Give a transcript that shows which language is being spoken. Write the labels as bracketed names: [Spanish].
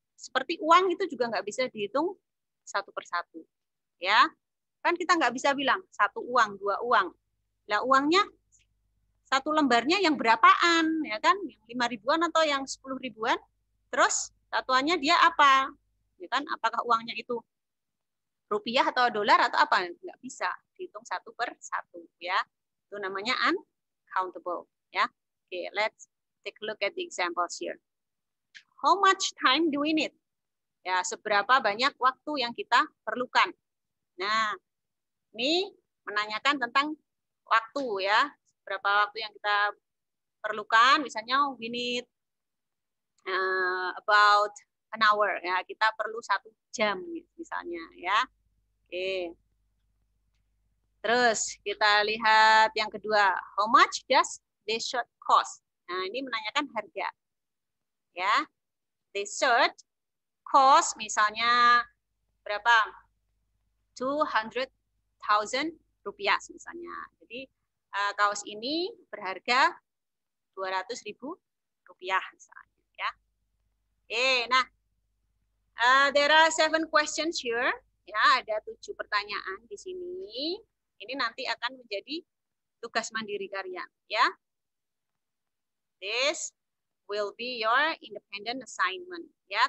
[Indonesian] Seperti uang itu juga nggak bisa dihitung satu persatu, ya kan kita nggak bisa bilang 1 uang, 2 uang, lah uangnya 1 lembarnya yang berapaan, ya kan, yang 5 ribuan atau yang 10 ribuan, terus satuannya dia apa, ya kan, apakah uangnya itu rupiah atau dolar atau apa, nggak bisa dihitung satu per satu, ya. Itu namanya uncountable, ya. [English] Okay, let's take a look at the examples here. How much time do we need? [Indonesian] Ya, seberapa banyak waktu yang kita perlukan. Nah, ini menanyakan tentang waktu ya. Berapa waktu yang kita perlukan, misalnya [English] we need about an hour, [Indonesian] ya. Kita perlu 1 jam misalnya, ya. Oke. Terus kita lihat yang kedua, [English] how much does this shirt cost? [Indonesian] Nah, ini menanyakan harga. Ya. [English] This shirt cost [Indonesian] misalnya berapa? 200.000 rupiah misalnya. Jadi kaos ini berharga 200.000 rupiah misalnya, ya. [English] Oke, nah there are 7 questions here. [Indonesian] Ya, ada 7 pertanyaan di sini. Ini nanti akan menjadi tugas mandiri kalian, ya. [English] This will be your independent assignment, ya.